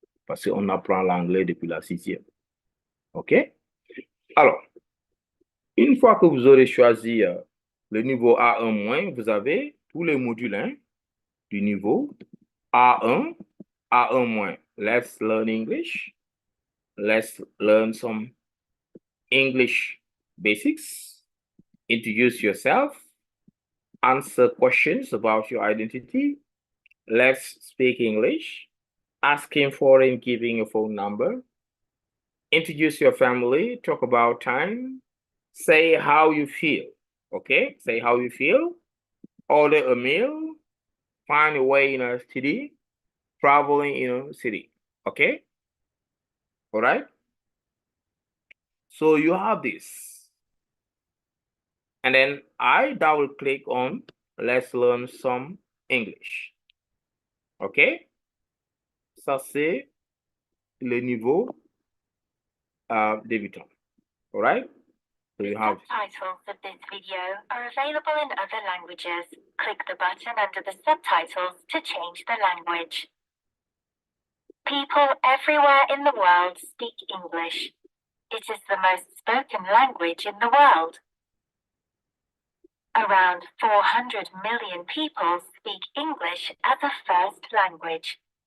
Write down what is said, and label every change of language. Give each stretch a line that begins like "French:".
French: parce qu'on apprend l'anglais depuis la 6e. OK? Alors, une fois que vous aurez choisi le niveau A1-, vous avez tous les modules du niveau A1, A1-.
English: Let's learn English. Let's learn some English basics. Introduce yourself. Answer questions about your identity. Let's speak English. Asking for and giving a phone number. Introduce your family. Talk about time. Say how you feel. Okay? Say how you feel. Order a meal. Find a way in a city. Traveling in a city. Okay? All right? So you have this. And then I double click on let's learn some English. OK?
French: Ça, c'est le niveau débutant.
English: All right? So you have... Subtitles of this video are available in other languages. Click the button under the subtitles to change the language. People everywhere in the world speak English. It is the most spoken language in the world. Around 400 million people speak English as a first language.